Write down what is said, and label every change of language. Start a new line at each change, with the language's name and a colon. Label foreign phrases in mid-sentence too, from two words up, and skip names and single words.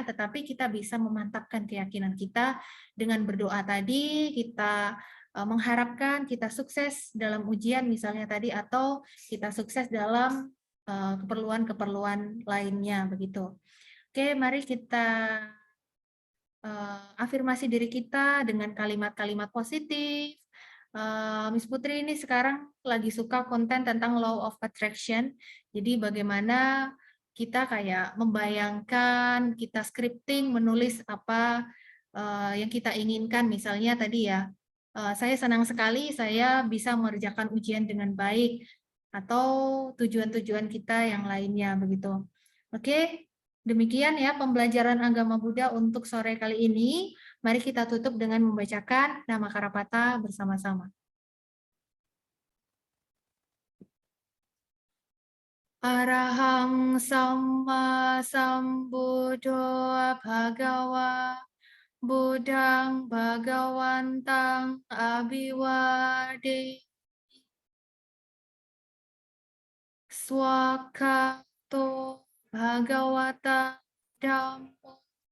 Indonesian: Tetapi kita bisa memantapkan keyakinan kita dengan berdoa tadi, kita mengharapkan kita sukses dalam ujian misalnya tadi atau kita sukses dalam keperluan-keperluan lainnya begitu. Oke, mari kita afirmasi diri kita dengan kalimat-kalimat positif. Miss Putri ini sekarang lagi suka konten tentang
English: law of attraction.
Indonesian: Jadi bagaimana kita kayak membayangkan, kita scripting, menulis apa yang kita inginkan. Misalnya tadi ya, saya senang sekali saya bisa mengerjakan ujian dengan baik atau tujuan-tujuan kita yang lainnya begitu. Oke. Demikian ya pembelajaran agama Buddha untuk sore kali ini. Mari kita tutup dengan membacakan nama Karapata bersama-sama.
Pali: Arahang Samma Sambuddho Bhagawa Buddhang Bhagawantang Abhiwade Swakato Bhagawata Dhammo